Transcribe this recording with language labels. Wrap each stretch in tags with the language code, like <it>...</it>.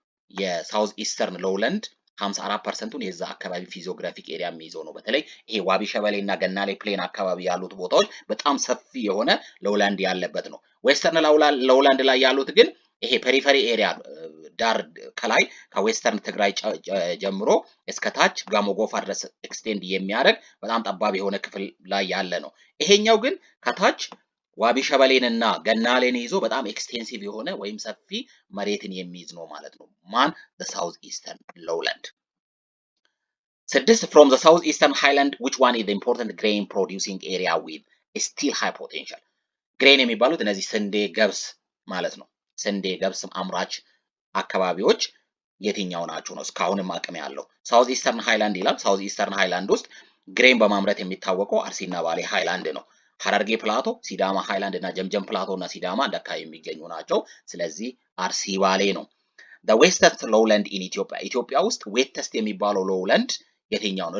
<am>የሳውዝ ኢስተርን ሎውላንድ 54%ቱን የዛ አካባቢ ፊዚዮግራፊክ ኤሪያ የሚይዘው ነው። በተለይ ይሄ ዋቢ ሸበሌ እና ገናሌ ፕሌን አካባቢ ያሉት ቦታዎች በጣም ሰፊ የሆነ ሎውላንድ ያለበት ነው። ዌስተርን ሎውላንድ ላይ ያሉት ግን ይሄ ፔሪፈሪ ኤሪያ ዳር ከላይ ከዌስተርን ትግራይ ጀምሮ እስከ ታች ጋሞ ጎፋ ድረስ ኤክስቴንድ የሚያደርግ በጣም ጠባብ የሆነ ክፍል ላይ ያለ ነው። ይሄኛው ግን ከታች ዋቢ ሸበሌንና ገናሌን ይዞ በጣም ኤክስቴንሲቭ የሆነ ወይም ሰፊ መሬትን የሚይዝ ነው ማለት ነው። ማን?</am> <en>the south eastern lowland. 6 from the south eastern highland which one is the important grain producing area with still high potential?</en> <am>ግሬን የሚባሉት እነዚህ ስንዴ፣ ገብስ ማለት ነው። ስንዴ፣ ገብስ አምራች አካባቢዎች የትኛው ናቸው ነው እስካሁንም አቅም ያለው? ሳውዝ ኢስተርን ሃይላንድ ይላል። ሳውዝ ኢስተርን ሃይላንድ ውስጥ ግሬን በማምረት የሚታወቀው አርሲና ባሌ ሃይላንድ ነው። ሐረርጌ ፕላቶ፣ ሲዳማ ሃይላንድ እና ጀምጀም ፕላቶ እና ሲዳማ አንድ አካባቢ የሚገኙ ናቸው። ስለዚህ አርሲ ባሌ ነው።</am> <en>the wettest lowland in Ethiopia,</en> <am>ኢትዮጵያ ውስጥ ዌተስት የሚባለው ሎውላንድ የትኛው ነው?</am>